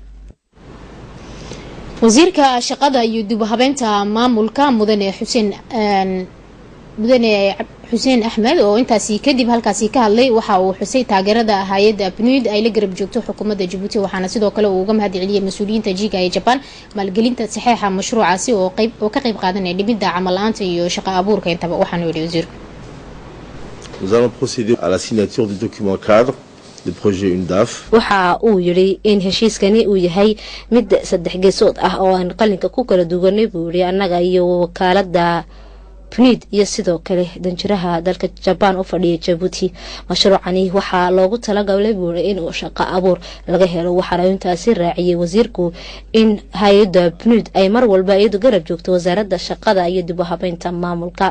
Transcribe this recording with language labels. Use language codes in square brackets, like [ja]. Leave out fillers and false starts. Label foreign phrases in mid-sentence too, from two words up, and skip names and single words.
[so] wasiirka shaqada iyo dib u habeynta maamulka mudane xuseen axmed oo intaasi kadib halkaasi ka hadlay waxa uu xusay taageerada hay'adda PNUD ay la garab joogto xukuumadda Djibouti, waxaana sidoo kale uu uga mahadceliyay mas'uuliyiinta jiga ee Japan maalgelinta saxiixa mashruucaasi oo ka qayb qaadanaya dhimida camal la'aanta iyo shaqo abuurka intaba. waxaana yidhi wasiirku [fr] Nous allons procéder à la signature du document cadre du projet UNDAF. [so] waxa uu yiri in heshiiskani uu yahay mid saddex geesood ah oo aan qalinka ku kala duwanay buu yiri annaga iyo wakaaladda PNUD iyo sidoo kale danjiraha dalka Japan u fadhiya Djibouti. mashruucani waxaa loogu talagalay buu yiri in uu shaqo abuur laga helo, waxaana intaasi raaciyay wasiirku in hay'adda PNUD ay mar walba iyadu garab joogto wasaaradda shaqada iyo dib u habeynta maamulka.